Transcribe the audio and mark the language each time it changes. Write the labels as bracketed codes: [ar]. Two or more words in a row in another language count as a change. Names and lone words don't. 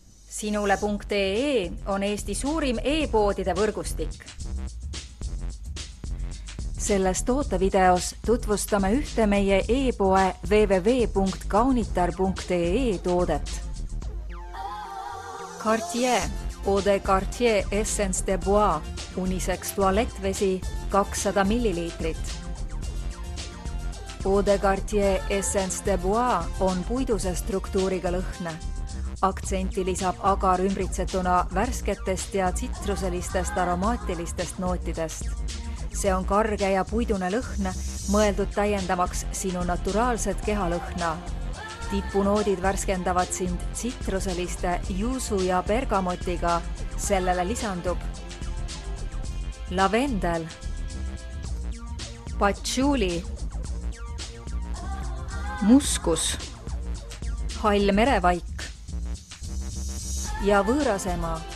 [et] Sinule.ee on Eesti suurim e-poodide võrgustik. Selles tootevideos tutvustame ühte meie e-poe www.kaunitar.ee toodet. Cartier Eau de Cartier Essence de Bois unisex tualettvesi 200 ml. Eau de Cartier Essence de Bois on puiduse struktuuriga lõhne. Aktsenti lisab agar ümbritsetuna värsketest ja tsitruselistest aromaatilistest nootidest. See on karge ja puidune lõhn, mõeldud täiendamaks sinu naturaalset kehalõhna. Tipunoodid värskendavad sind tsitruseliste juusu ja bergamotiga, sellele lisandub lavendel, patchouli, muskus, hall merevaik ja võõrasema.